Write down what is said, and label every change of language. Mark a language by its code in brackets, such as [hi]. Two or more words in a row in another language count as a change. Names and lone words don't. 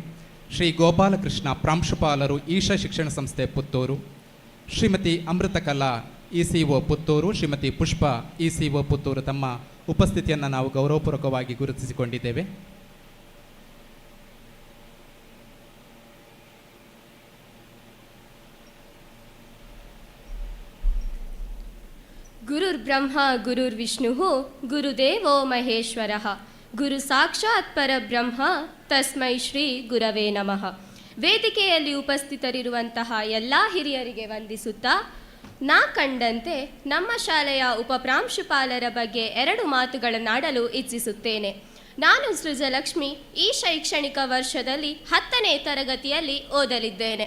[kn] ಶ್ರೀ ಗೋಪಾಲಕೃಷ್ಣ ಪ್ರಾಂಶುಪಾಲರು ಈಶಾ ಶಿಕ್ಷಣ ಸಂಸ್ಥೆ ಪುತ್ತೂರು, ಶ್ರೀಮತಿ ಅಮೃತಕಲಾ ಇ.ಸಿ.ಒ ಪುತ್ತೂರು, ಶ್ರೀಮತಿ ಪುಷ್ಪ ಇ.ಸಿ.ಒ ಪುತ್ತೂರು ತಮ್ಮ ಉಪಸ್ಥಿತಿಯನ್ನು ನಾವು ಗೌರವಪೂರ್ವಕವಾಗಿ ಗುರುತಿಸಿಕೊಂಡಿದ್ದೇವೆ. [sa] ಗುರುರ್ಬ್ರಹ್ಮ ಗುರುರ್ವಿಷ್ಣುಃ ಗುರುದೇವೋ ಮಹೇಶ್ವರಃ, ಗುರು ಸಾಕ್ಷಾತ್ ಪರಬ್ರಹ್ಮ ತಸ್ಮೈ ಶ್ರೀ ಗುರವೇ ನಮಃ. [kn] ವೇದಿಕೆಯಲ್ಲಿ ಉಪಸ್ಥಿತರಿರುವಂತಹ ಎಲ್ಲ ಹಿರಿಯರಿಗೆ ವಂದಿಸುತ್ತಾ, ನಾ ಕಂಡಂತೆ ನಮ್ಮ ಶಾಲೆಯ ಉಪಪ್ರಾಂಶುಪಾಲರ ಬಗ್ಗೆ 2 ಮಾತುಗಳನ್ನಾಡಲು ಇಚ್ಛಿಸುತ್ತೇನೆ. ನಾನು ಸೃಜಲಕ್ಷ್ಮಿ ಈ ಶೈಕ್ಷಣಿಕ ವರ್ಷದಲ್ಲಿ 10ನೇ ತರಗತಿಯಲ್ಲಿ ಓದಲಿದ್ದೇನೆ.